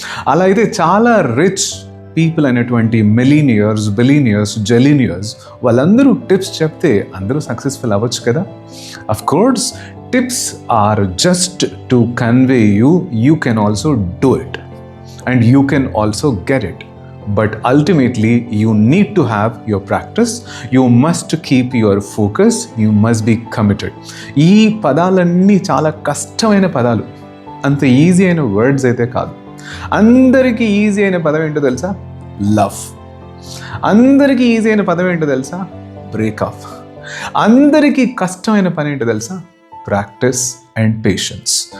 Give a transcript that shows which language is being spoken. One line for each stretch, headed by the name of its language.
Telugu: అలా అయితే చాలా రిచ్ పీపుల్ అయినటువంటి మిలీనియర్స్, బిలీనియర్స్, జెలీనియర్స్ వాళ్ళందరూ టిప్స్ చెప్తే అందరూ సక్సెస్ఫుల్ అవ్వచ్చు కదా.
English: Of course tips are just to convey you can also do it and you can also get it. But ultimately, you need to have your practice. You must keep your focus. You must be committed.
Telugu: ఈ పదాలన్నీ చాలా కష్టమైన పదాలు, అంత easy అయిన words అయితే కాదు. అందరికీ ఈజీ అయిన పదం ఏంటో తెలుసా? లవ్. అందరికీ ఈజీ అయిన పదం ఏంటో తెలుసా? బ్రేకప్. అందరికీ కష్టమైన పని ఏంటో తెలుసా? Practice and patience.